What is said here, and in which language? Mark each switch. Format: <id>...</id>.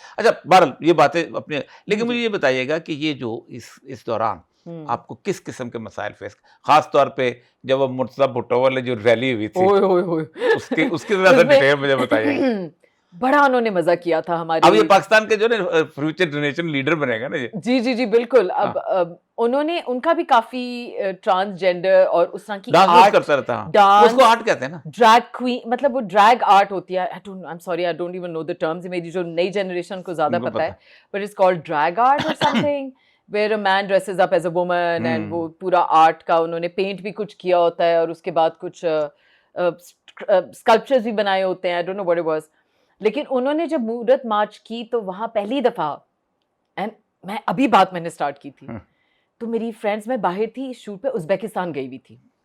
<ur>اچھا بہرحال یہ باتیں اپنے, لیکن مجھے یہ بتائیے گا کہ یہ جو اس دوران آپ کو کس قسم کے مسائل فیس, خاص طور پہ جب وہ مرتضیٰ بھٹو والے جو ریلی ہوئی تھی اس کی ذرا ڈیٹیل مجھے بتائیے. بڑا انہوں نے مزہ کیا تھا ہمارے, اب یہ پاکستان کے جو نا فیوچر جنریشن لیڈر بنے گا نا یہ. جی جی جی بالکل. اب انہوں نے, ان کا بھی کافی ٹرانسجینڈر اور اس طرح کی ڈانس کرتا رہتا ہے, اس کو آرٹ کہتے ہیں نا, ڈریگ کوئین, مطلب وہ ڈریگ آرٹ ہوتی ہے.</ur> <en>I'm sorry, I don't even know the terms.</en> <ur>میری جو نئی جنریشن کو زیادہ پتہ ہے,</ur> <en>but it's called drag art or something. where a man dresses up as a woman and</en> <ur>وہ پورا آرٹ کا انہوں نے پینٹ بھی کچھ کیا ہوتا ہے اور اس کے بعد کچھ اسکلپچرز بھی بنائے ہوتے ہیں.</ur> <en>I don't know what it was.</en> <ur>لیکن انہوں نے جب مورت مارچ کی تو وہاں پہلی دفعہ میں ابھی بات میں نے اسٹارٹ کی تھی تو میری فرینڈس میں باہر تھی شوٹ پہ, ازبیکستان گئی ہوئی تھی.</ur>